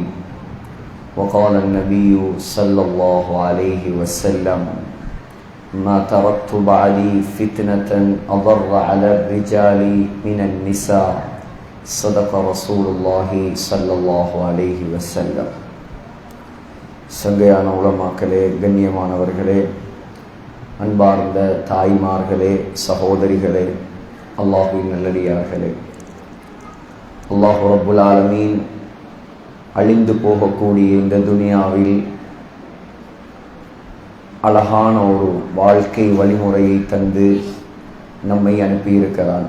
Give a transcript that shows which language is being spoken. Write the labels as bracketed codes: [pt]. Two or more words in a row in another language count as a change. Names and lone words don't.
[ar] وقال النبي صلى الله عليه وسلم: ما تركت بعدي فتنة أضر على الرجال من النساء. صدق رسول الله صلى الله عليه وسلم. [ta] சங்கையான உலமாக்களே, கண்ணியமானவர்களே, அன்பார்ந்த தாய்மார்களே, சகோதரிகளே, அல்லாஹ்வின் நல்லடியார்களே, [ar] الله رب العالمين [ta] அழிந்து போகக்கூடிய இந்த துனியாவில் அழகான ஒரு வாழ்க்கை வழிமுறையை தந்து நம்மை அனுப்பியிருக்கிறான்.